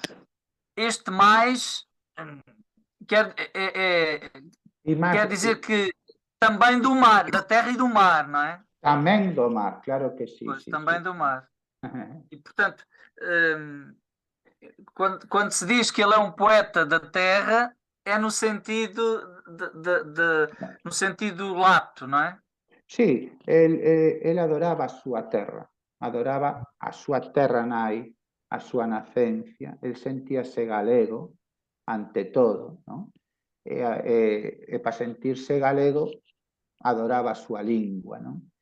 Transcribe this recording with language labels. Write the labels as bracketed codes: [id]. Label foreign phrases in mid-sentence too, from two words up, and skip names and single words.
[pt] Este mais quer dizer que também do mar, da terra e do mar, não é? Também do mar, claro que sim. Pois, também do mar. E, portanto, quando se diz que ele é um poeta da terra, é no sentido no sentido lato, não é? [gl] Sí, ele adoraba a súa terra, adoraba a súa terra nai, a súa nacencia, el sentíase galego ante todo, non? E para sentirse galego adoraba a súa lingua, non?